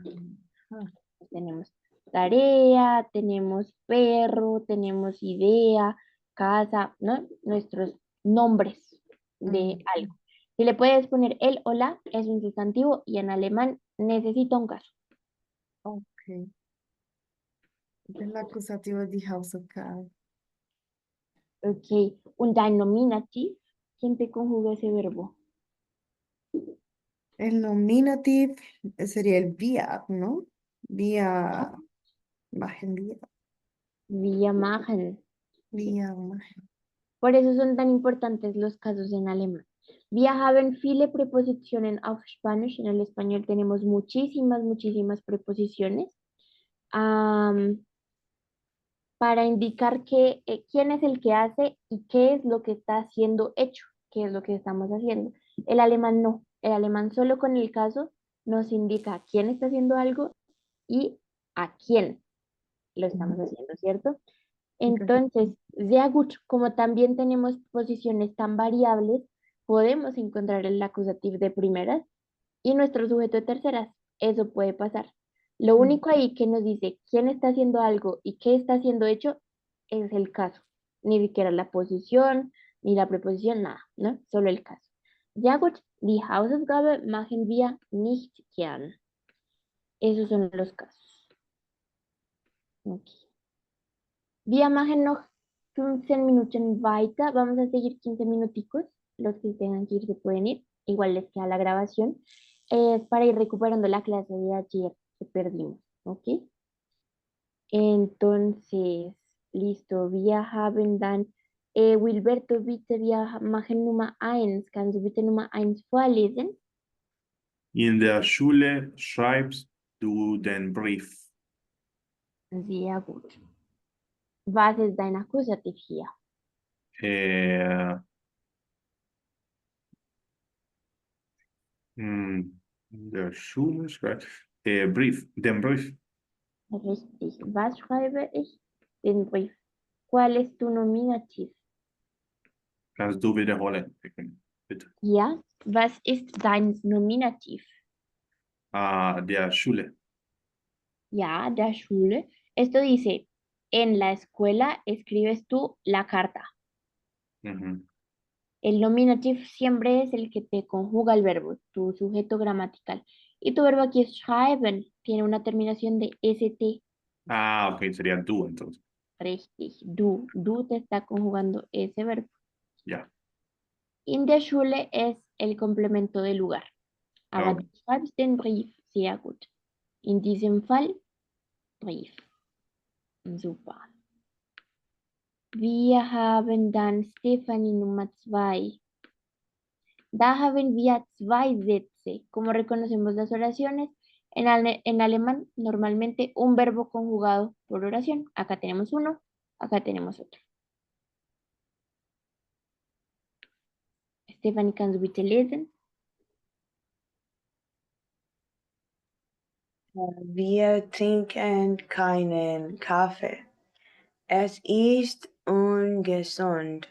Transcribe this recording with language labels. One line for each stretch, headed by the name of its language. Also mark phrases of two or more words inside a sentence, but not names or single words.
Spanish: tenemos tarea, tenemos perro, tenemos idea, casa, ¿no? Nuestros nombres de algo. Si le puedes poner el o la, es un sustantivo y en alemán necesita un caso. ok. El acusativo
German: die Hausaufgabe. Ok, un dein Nominativ,
Spanish: ¿quién te conjuga ese verbo? El nominative sería el wir, ¿no?
German: Wir machen wir. Wir machen. Wir machen.
Spanish: Por eso son tan importantes los casos en alemán.
German: Wir haben viele Präpositionen auf Spanish.
Spanish: En el español tenemos muchísimas preposiciones. Para indicar quién es el que hace y qué es lo que está siendo hecho, qué es lo que estamos haciendo. El alemán no, el alemán solo con el caso nos indica quién está haciendo algo y a quién lo estamos haciendo, ¿cierto? Entonces,
German: sehr gut,
Spanish: como también tenemos posiciones tan variables, podemos encontrar el acusativo de primeras y nuestro sujeto de terceras. Eso puede pasar. Lo único ahí que nos dice quién está haciendo algo y qué está siendo hecho es el caso. Ni siquiera la posición, ni la preposición, nada, ¿no? Solo el caso.
German: Ja gut, die Hausaufgabe machen wir nicht gern.
Spanish: Esos son los casos. Okay.
German: Wir machen noch 15 Minuten weiter.
Spanish: Vamos a seguir 15 minuticos. Los que tengan que ir se pueden ir. Igual les queda la grabación. Es para ir recuperando la clase de ayer que perdimos. ¿Ok? Entonces, listo.
German: Wir haben dann, Wilberto, bitte, wir machen Nummer 1. Kannst du bitte Nummer 1 vorlesen? In der Schule schreibst du den Brief. Sehr gut. Was ist dein Akkusativ hier? In der Schule schreibst Brief, den Brief. Richtig. Was schreibe ich? Den Brief.
Spanish: ¿Cuál es tu nominativ?
German: Kannst du wiederholen, bitte? Ja. Was ist dein Nominativ? Der Schule. Ya, der Schule.
Spanish: Esto dice, en la escuela escribes tú la carta. Ujú. El nominative siempre es el que te conjuga el verbo, tu sujeto gramatical. Y tu verbo aquí es schreiben, tiene una terminación de st. Ah, ok, sería du entonces. Richtig, du te está conjugando ese verbo. Ya.
German: In der Schule
Spanish: es el complemento del lugar.
German: Aber Ok. du schreibst den Brief. Sehr gut. In diesem Fall Brief. Super. Wir haben dann Stefanie Nummer 2. Da haben wir zwei Sätze.
Spanish: Como reconocemos las oraciones, en alemán normalmente un verbo conjugado por oración. Acá tenemos uno, acá tenemos otro.
German: Stefanie, kannst du bitte lesen? Wir trinken keinen Kaffee. Es ist ungesund.